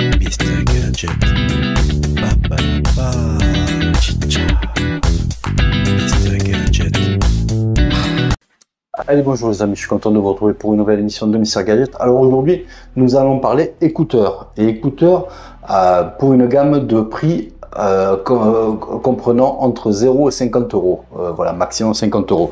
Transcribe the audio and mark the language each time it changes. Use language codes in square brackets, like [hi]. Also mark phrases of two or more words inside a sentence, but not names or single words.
[fr] Mr. Gadget. Ba, ba, ba, chicha. Mr. Gadget. Allez, bonjour les amis, je suis content de vous retrouver pour une nouvelle émission de Mr. Gadget. Alors aujourd'hui, nous allons parler écouteurs. Et écouteurs pour une gamme de prix comprenant entre 0 et 50 euros. Voilà, maximum 50 euros.